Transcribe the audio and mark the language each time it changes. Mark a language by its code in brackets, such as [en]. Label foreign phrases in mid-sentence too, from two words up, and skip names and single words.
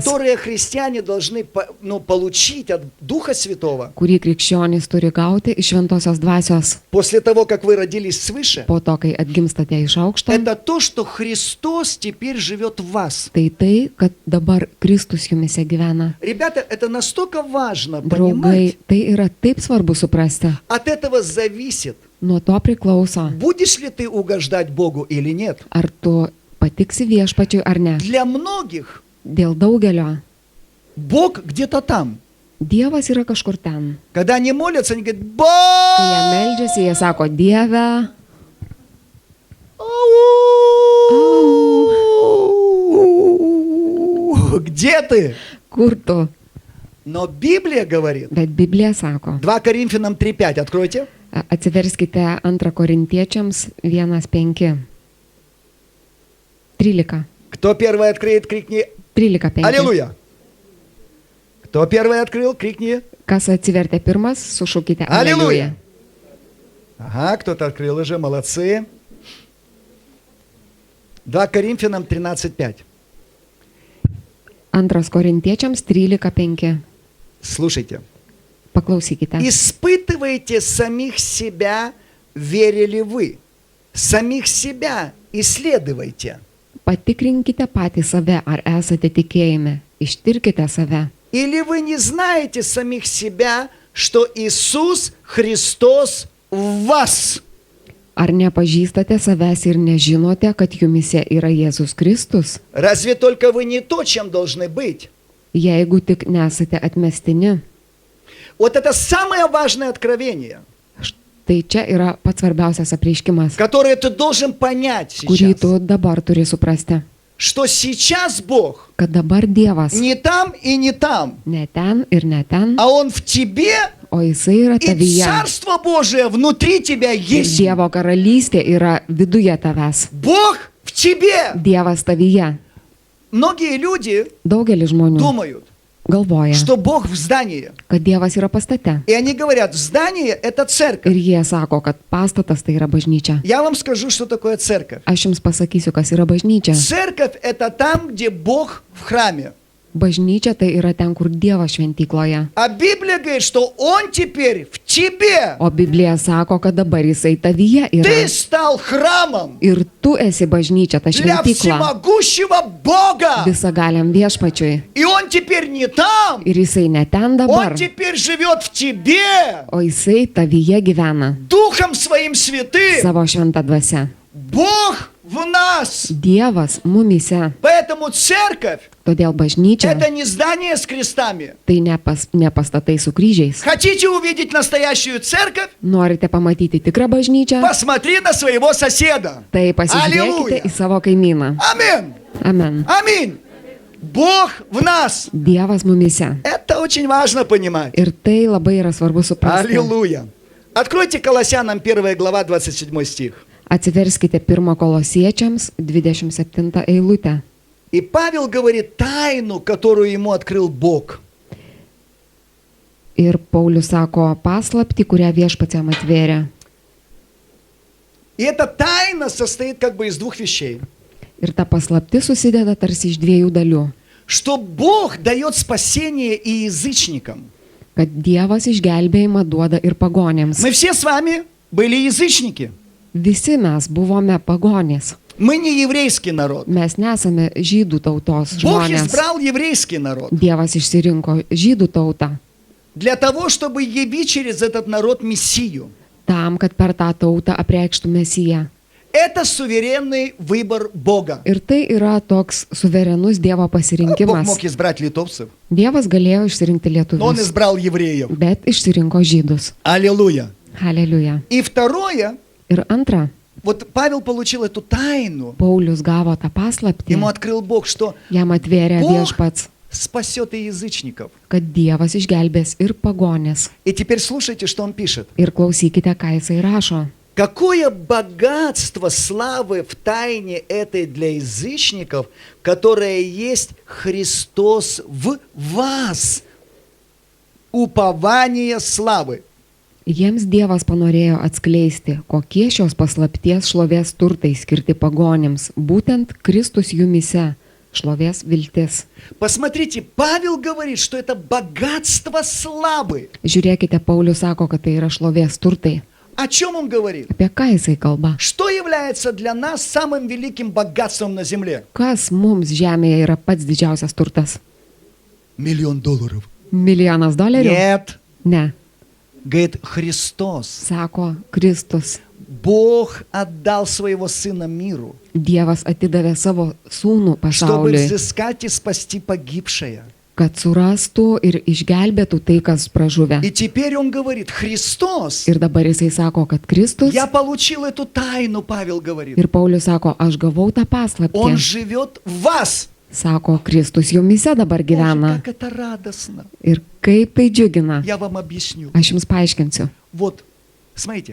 [ru] которое христиане должны получить от Духа Святого, [lt] kurį krikščionys turi gauti iš šventosios dvasios [ru] после того, как вы родились свыше, [lt] po to, kai atgimstate iš aukšto, [ru] это то, что Христос теперь живет в вас. [lt] tai tai, kad dabar Kristus jumise gyvena. [ru] Ребята, это настолько важно [lt] Draugai, [ru] понимать. [lt] tai yra taip svarbu suprasti. [ru] От этого зависит, [lt] Nuo to priklauso, [ru] будешь ли ты угождать Богу или нет. [lt] ar tu patiksi viešpačiui ar ne. [ru] Для многих [lt] Dėl daugelio [ru] Бог где-то там. [lt] Dievas yra kažkur ten. [ru] Когда они молятся, они говорят, [lt] Kai jie [ru] Бог! [lt] meldžiasi, jie sako, Dieve, [ru] Где ты? [lt] kur tu? [ru] Но Библия говорит, [lt] Bet Biblija sako. [ru] 2 Коринфянам 3:5, откройте. [lt] Atsiverskite 2 Korintiečiams 1:5. 13. [ru] Кто первый открыет, крикни 13:5. Аллилуйя. Кто первый открыл, крикни. [lt] Kas atsivertė pirmas, sušaukite [ru] Аллилуйя. [lt] Aleliuja. [ru] Ага, кто-то открыл уже, молодцы. 2 Коринфянам 13:5. [lt] 2 Korintiečiams 13:5. [ru] Слушайте. [lt] Paklausykite. [ru] Испытывайте самих себя, верили вы. Самих себя исследуйте. [lt] Patikrinkite patys save, ar esate tikėjime. Ištirkite save. [ru] Или вы не знаете самих себя, что Иисус Христос в вас? [lt] Ar nepažįstate savęs ir nežinote, kad jumise yra Jėzus Kristus? [ru] Разве только вы не то, чем должны быть? [lt] Jeigu tik nesate atmestini. [ru] Вот это самое важное откровение, [lt] Tai čia yra pats svarbiausias apreiškimas, [ru] которое ты должен понять [lt] kurį [ru] сейчас. [lt] tu dabar turi suprasti. [ru] Что сейчас Бог [lt] Kad dabar Dievas [ru] не там и не там, [lt] ne ten ir ne ten, [ru] а Он в тебе, [lt] o Jisai yra [ru] и [lt] tavyje. [ru] Царство Божие внутри тебя [lt] Ir [ru] есть. [lt] Dievo karalystė yra viduje tavęs. [ru] Бог в тебе. [lt] Dievas tavyje. [ru] Многие люди [lt] Daugelis žmonių [ru] думают, [lt] galvoja, [ru] что Бог в здании. [lt] kad Dievas yra pastate. [ru] И они говорят, здание – это церковь. [lt] Ir jie sako, kad pastatas tai yra bažnyčia. [ru] Я вам скажу, что такое церковь. [lt] Aš jums pasakysiu, kas yra bažnyčia. [ru] Церковь – это там, где Бог в храме. [lt] Bažnyčia tai yra ten, kur Dievas šventykloje. [ru] А Библия говорит, что Он теперь в тебе. [lt] O Biblija sako, kad dabar Jisai tavyje [ru] Ты [lt] yra. [ru] стал храмом [lt] Ir tu esi bažnyčia, ta [ru] для [lt] šventykla. [ru] всемогущего Бога. [lt] Visagaliam viešpačiui. [ru] И Он теперь не там. [lt] Ir Jisai ne ten dabar, [ru] Он теперь живет в тебе. [lt] o Jisai tavyje gyvena. [ru] Духом Своим Святым. [lt] Savo šventą dvasę. [ru] Бог в нас. [lt] Dievas mumise. [ru] Поэтому церковь [lt] Todėl – bažnyčia [ru] это не здание с крестами. [lt] tai ne pastatai su kryžiais. [ru] Хотите увидеть настоящую церковь? [lt] Norite pamatyti tikrą bažnyčią? [ru] Посмотри на своего соседа. [lt] Tai pasižiūrėkite [ru] Аллилуйя. [lt] į savo kaimyną. [ru] Аминь. [lt] Amen. [ru] Аминь. Бог в нас. [lt] Dievas mumise. [ru] Это очень важно понимать. [lt] Ir tai labai yra svarbu suprasti. [ru] Аллилуйя. Откройте Колоссянам 1 глава 27 стих. [lt] Atsiverskite 1 Kolosiečiams 27 eilutę. [ru] И Павел говорит тайну, которую ему открыл Бог. [lt] Ir Paulius sako paslaptį, kurią viešpats jam atvėrė. [ru] И эта тайна состоит как бы из двух вещей. [lt] Ir ta paslaptis susideda tarsi iš dviejų dalių. [ru] Что Бог дает спасение и язычникам. [lt] Kad Dievas išgelbėjimą duoda ir pagonėms. [ru] Мы все с вами были язычники. [lt] Visi mes buvome pagonės. [ru] Мы не еврейский народ. [lt] Mes nesame žydų tautos [ru] Бог [lt] žmonės. [ru] избрал еврейский народ [lt] Dievas išsirinko žydų tautą [ru] для того, чтобы явить через этот народ Мессию. [lt] tam, kad per tą tautą apreikštų Mesiją. [ru] Это суверенный выбор Бога. [lt] Ir tai yra toks suverenus Dievo [ru] Бог [lt] pasirinkimas. [ru] мог избрать литовцев, [lt] Dievas galėjo išsirinkti [ru] но Он [lt] lietuvius, [ru] избрал евреев. [lt] bet išsirinko žydus. [ru] Аллилуйя. [lt] Haleliuja. [ru] И второе, [lt] Ir antra, [ru] вот Павел получил эту тайну. [lt] Paulius gavo tą paslaptį. [ru] Ему открыл Бог, что [lt] Jam atvėrė [ru] Бог [lt] viešpats, [ru] спасет и язычников. [lt] kad Dievas išgelbės ir pagonės. [ru] И теперь слушайте, что он пишет. [lt] Ir klausykite, ką jisai rašo. [ru] Какое богатство славы в тайне этой для язычников, которая есть Христос в вас. Упование славы. [lt] Jiems Dievas panorėjo atskleisti, kokie šios paslapties šlovės turtai skirti pagonėms, būtent Kristus jumise, šlovės viltis. [ru] Посмотрите, Павел говорит, что это богатство славы. [lt] Žiūrėkite, Paulius sako, kad tai yra šlovės turtai. [ru] О чем он говорит? [lt] Apie ką jisai kalba? [ru] Что является для нас самым великим богатством на земле? [lt] Kas mums žemėje yra pats didžiausias turtas? $1 000 000. $1 000 000? [ru] Нет. [lt] Ne, [ru] Говорит, Христос. [lt] sako Kristus. [ru] Бог отдал своего Сына миру, [lt] Dievas atidavė savo sūnų [ru] чтобы [lt] pasauliui, [ru] взыскать и спасти погибшее. [lt] kad surastų ir išgelbėtų tai, kas pražuvę. [ru] И теперь он говорит, Христос, [lt] Ir dabar jisai sako, kad Kristus. [ru] я получил эту тайну, Павел говорит. [lt] Ir Paulius sako, aš gavau tą [ru] Он [lt] paslaptį. [ru] живет в вас. [lt] Sako, Kristus jumise dabar [ru] Боже, [lt] gyvena. [ru] как это радостно. [lt] Ir kaip tai džiugina. [ru] Я вам объясню. [lt] Aš jums paaiškinsiu. [ru] Вот, смотрите,